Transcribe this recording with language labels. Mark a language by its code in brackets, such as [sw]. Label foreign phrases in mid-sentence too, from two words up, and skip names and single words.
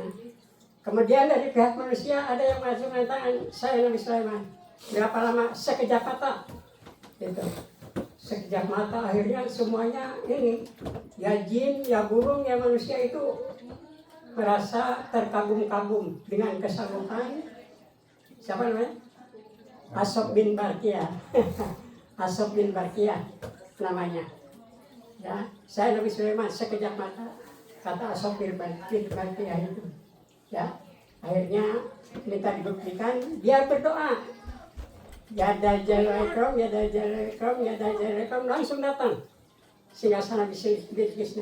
[id] Kemudian dari pihak manusia ada yang mengacungkan tangan, saya Nabi Sulaiman. Berapa lama? Sekejap mata. Itu. Sekejap mata akhirnya semuanya ini, ya jin, ya burung, ya manusia itu merasa terkagum-kagum dengan kesanggupan siapa namanya? Asob bin Barkiyah. Asob bin Barkiyah namanya. Ya, saya Nabi Sulaiman sekejap mata, kata Asob bin Barkiyah itu. Ya, akhirnya minta dibuktikan, dia berdoa. [ar] Ya Dajjal Ikram, ya Dajjal Ikram, ya Dajjal Ikram, [id] langsung datang singgasana Bilqisnya.